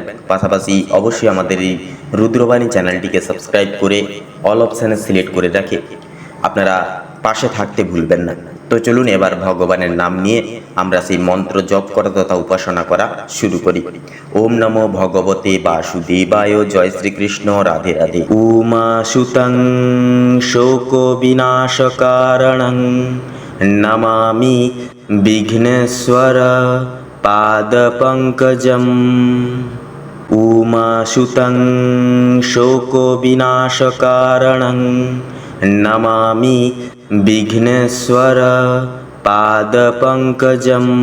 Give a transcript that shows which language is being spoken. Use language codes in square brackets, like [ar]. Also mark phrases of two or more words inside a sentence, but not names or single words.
[bn] পাশাপাশি অবশ্যই আমাদের এই রুদ্রবাণী চ্যানেলটিকে সাবস্ক্রাইব করে [en] all options [bn] সিলেক্ট করে রাখে আপনারা পাশে থাকতে ভুলবেন না। তো চলুন এবার ভগবানের নাম নিয়ে আমরা সেই মন্ত্র জপ করা তথা উপাসনা করা শুরু করি। [sa] ওম নমো ভগবতে বাসুদেবায়, জয় শ্রীকৃষ্ণ, রাধে রাধে। উমা সুতং শোক বিনাশকারণং নমামি বিঘ্নেশ্বর পাদ পঙ্কজম। উমা সুতং শোক বিনাশকারণং নমামি বিঘ্নেশ্বর পাদ পঙ্কজম।